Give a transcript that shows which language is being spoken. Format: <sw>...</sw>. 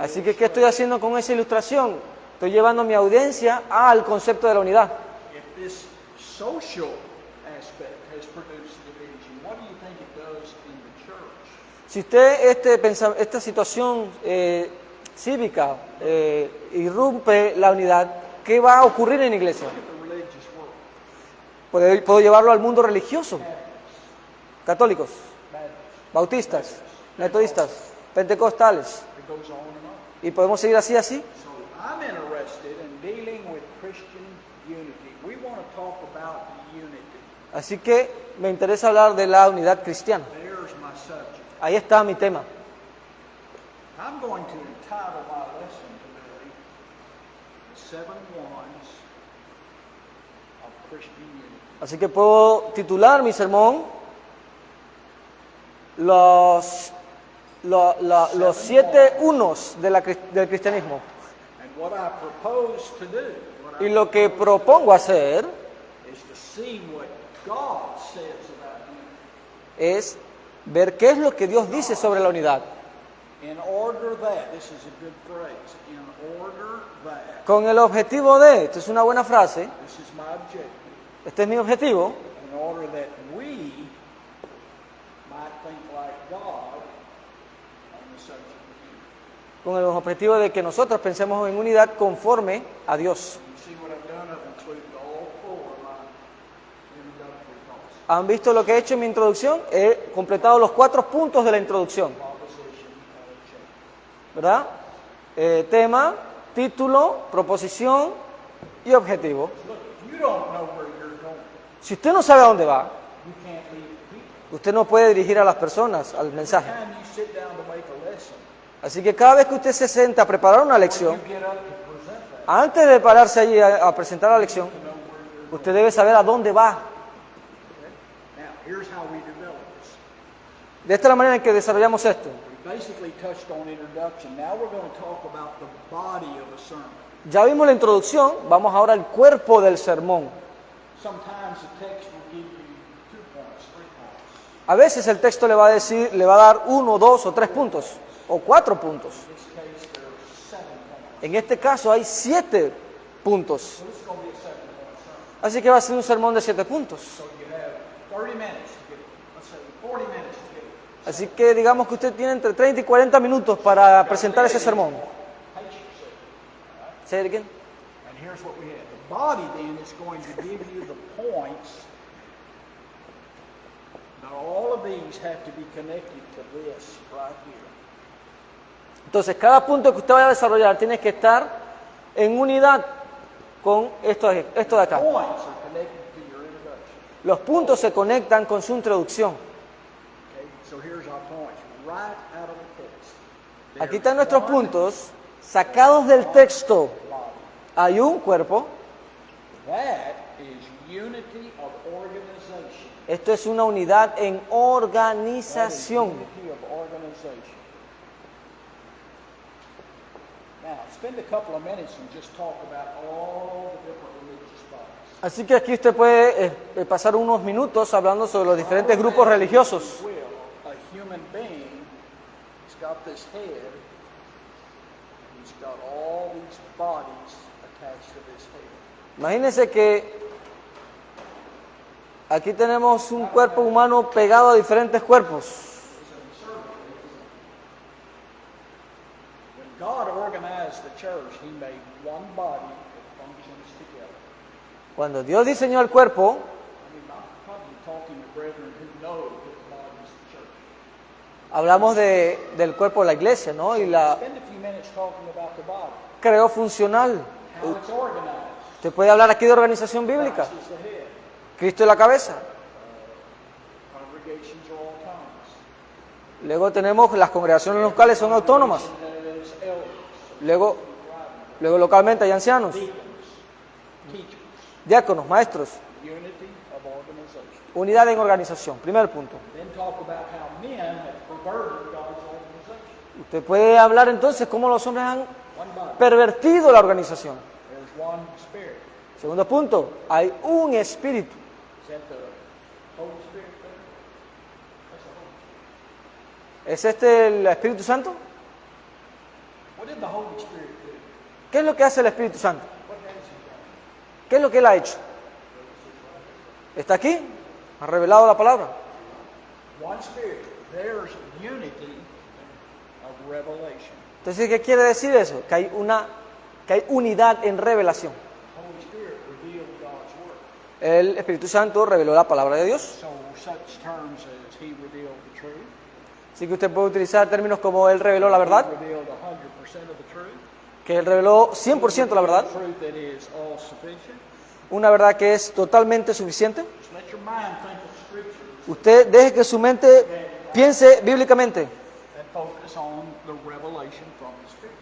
<es>Así que, ¿qué estoy haciendo con esa ilustración? Estoy llevando a mi audiencia al concepto de la unidad.</es> <en>If this social aspect has produced division, what do you think it does in the church?</en> <es>Si usted esta situación cívica irrumpe la unidad, ¿qué va a ocurrir en la iglesia?</es> <en>Look at the religious world.</en> <es>Puedo llevarlo al mundo religioso. Católicos,</es> <en>Baptists,</en> <es>bautistas, metodistas, pentecostales.</es> <en>it goes on and on.</en> <es>Y podemos seguir así.</es> <en>So I'm interested in dealing with Christian unity. We want to talk about unity.</en> <es>Así que me interesa hablar de la unidad cristiana.</es> <en>There's my subject.</en> <es>Ahí está mi tema.</es> <en>I'm going to entitle my lesson today, The 7 Whys of Christian Unity.</en> <es>Así que puedo titular mi sermón los 7 unos del cristianismo.</es> <en>And what I propose to do,</en> <es>Y lo que propongo hacer</es> <en>is to see what God says about unity.</en> <es>es ver qué es lo que Dios dice sobre la unidad.</es> <en>In order that, this is a good phrase, in order that,</en> <es>Con el objetivo de, esto es una buena frase,</es> <en>this is my objective,</en> <es>este es mi objetivo,</es> <en>in order that we might think like God on the subject of unity.</en> <es>con el objetivo de que nosotros pensemos en unidad conforme a Dios.</es> <en>You see what I've done? I've included all 4 of my introductory thoughts.</en> <es>¿Han visto lo que he hecho en mi introducción? He completado los 4 puntos de la introducción,</es> <en>Proposition, change.</en> <es>¿verdad? Tema, título, proposición y objetivo.</es> <en>Look, if you don't know where you're going,</en> <es>Si usted no sabe a dónde va,</es> <en>you can't lead the people.</en> <es>Usted no puede dirigir a las personas al mensaje.</es> <en>Anytime you sit down to make a lesson,</en> <es>Así que cada vez que usted se sienta a preparar una lección,</es> <en>you get up to present that.</en> <es>antes de pararse allí a presentar la lección, usted debe saber a dónde va.</es> <en>Now, here's how we develop this.</en> <es>De esta es la manera en que desarrollamos esto.</es> <en>We basically touched on introduction. Now we're going to talk about the body of a sermon.</en> <es>Ya vimos la introducción, vamos ahora al cuerpo del sermón.</es> <en>Sometimes the text will give you 2 points, 3 points.</en> <es>A veces el texto le va a decir, le va a dar 1, 2 o 3 puntos, o 4 puntos.</es> <en>In this case, there are 7 points.</en> <es>En este caso hay 7 puntos.</es> <en>So this is going to be a 7-point sermon.</en> <es>Así que va a ser un sermón de 7 puntos.</es> <en>So you have 30 minutes to get, let's say 40 minutes to get.</en> <es>Así que digamos que usted tiene entre 30 y 40 minutos para presentar ese sermón.</es> <en>Say it again. And here's what we have. The body then is going to give you the points. Now all of these have to be connected to this right here.</en> <es>Entonces, cada punto que usted vaya a desarrollar tiene que estar en unidad con esto de acá.</es> <en>Points are connected to your introduction.</en> <es>Los puntos se conectan con su introducción.</es> <en>Okay, so here's our points right out of the text.</en> <es>Aquí están nuestros puntos sacados del texto.</es> <en>Body.</en> <es>Hay un cuerpo.</es> <en>That is unity of organization.</en> <es>Esto es una unidad en</es> <en>That is</en> <es>organización.</es> <en>unity of organization. Now, spend a couple of minutes and just talk about all the different religious bodies.</en> <es>Así que aquí usted puede pasar unos minutos hablando sobre los diferentes grupos religiosos.</es> <en>Will, a human being, he's got this head, he's got all these bodies attached to this head.</en> <es>Imagínense que aquí tenemos un cuerpo humano pegado a diferentes cuerpos.</es> <en>When God organized the church, he made one body that functions together.</en> <es>Cuando Dios diseñó el cuerpo,</es> <en>I mean, I'm probably talking to brethren who know that the body is the church.</en> <es>hablamos del cuerpo de la iglesia, ¿no? Y la</es> <en>Spend a few minutes talking about the body,</en> <es>creó funcional.</es> <en>how it's organized.</en> <es>Usted puede hablar aquí de organización bíblica.</es> <en>Christ is the head.</en> <es>Cristo es la cabeza.</es> <en>Congregations are autonomous.</en> <es>Luego tenemos las congregaciones locales son autónomas.</es> <en>There's elders,</en> <es>Luego localmente hay ancianos,</es> <en>deacons, teachers.</en> <es>diáconos, maestros.</es> <en>Unity of organization.</en> <es>Unidad en organización. Primer punto.</es> <en>Then talk about how men have perverted God's organization.</en> <es>Usted puede hablar entonces cómo los hombres han</es> <en>One body.</en> <es>pervertido la organización.</es> <en>There's one spirit.</en> <es>Segundo punto, hay un espíritu.</es> <en>Is that the Holy Spirit there? That's the Holy Spirit.</en> <es>¿Es este el Espíritu Santo?</es> <en>What did the Holy Spirit do?</en> <es>¿Qué es lo que hace el Espíritu Santo?</es> <en>What has he done?</en> <es>¿Qué es lo que él ha hecho? ¿Está aquí? ¿Ha revelado la palabra?</es> <en>One spirit. There's unity of revelation.</en> <es>Entonces, ¿qué quiere decir eso? Que hay unidad en revelación.</es> <en>Holy Spirit revealed God's word.</en> <es>El Espíritu Santo reveló la palabra de Dios.</es> <en>So such terms as he revealed the truth.</en> <es>Así que usted puede utilizar términos como él reveló la verdad,</es> <en>He revealed 100% of the truth.</en> <es>que él reveló 100% la verdad,</es> <en>Truth that is all sufficient.</en> <es>una verdad que es totalmente suficiente.</es> <en>Just let your mind think of scriptures</en> <es>Usted deje que su mente piense bíblicamente</es> <en>and focus on the revelation from the Spirit.</en>